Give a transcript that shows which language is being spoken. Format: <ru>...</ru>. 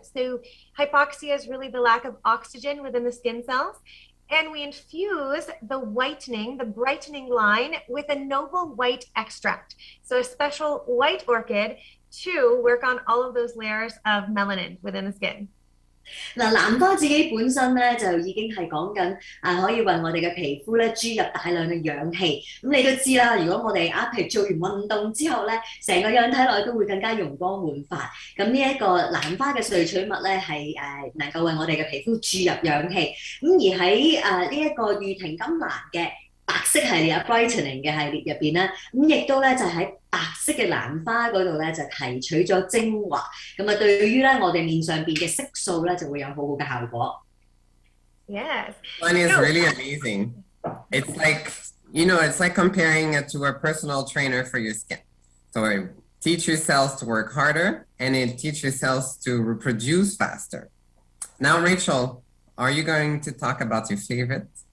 <en>So hypoxia is really the lack of oxygen within the skin cells. And we infuse the whitening, the brightening line with a noble white extract. So a special white orchid to work on all of those layers of melanin within the skin.</en> <yue>嗱，蘭花自己本身咧就已經係講緊可以為我哋嘅皮膚咧注入大量嘅氧氣。咁你都知啦，如果我哋譬如做完運動之後咧，成個樣睇落去都會更加容光煥發。咁呢一個蘭花嘅萃取物咧係能夠為我哋嘅皮膚注入氧氣。咁而喺呢一個御庭金蘭嘅白色系列Brightening 嘅系列入邊咧，咁亦都咧就喺白色嘅蘭花嗰度咧就提取咗精華，咁對於咧我哋面上邊嘅色素咧就會有好好嘅效果。</yue> <en>Yes. One is really amazing. It's like, it's like comparing it to a personal trainer for your skin. So it teaches your cells to work harder and it teaches your cells to reproduce faster. Now, Rachel, are you going to talk about your favorite?</en>